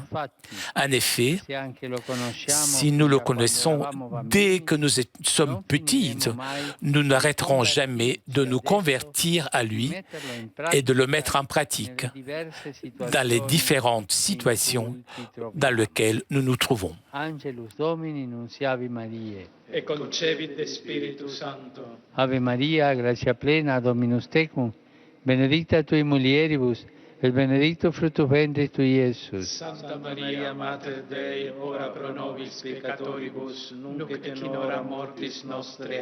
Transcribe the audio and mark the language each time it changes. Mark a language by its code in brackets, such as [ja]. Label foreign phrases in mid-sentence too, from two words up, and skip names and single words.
[fr] En effet, si nous le connaissons dès que nous sommes petits, nous n'arrêterons jamais de nous convertir à lui et de le mettre en pratique dans les différentes situations dans lesquelles nous nous trouvons. [la] E concebit Spiritus Sancto. Ave Maria, gratia plena, Dominus tecum, benedicta tui mulieribus, et benedictus fructus ventris tui, Iesus. Santa Maria, Mater Dei, ora pro nobis peccatoribus, nunc et in hora mortis nostre.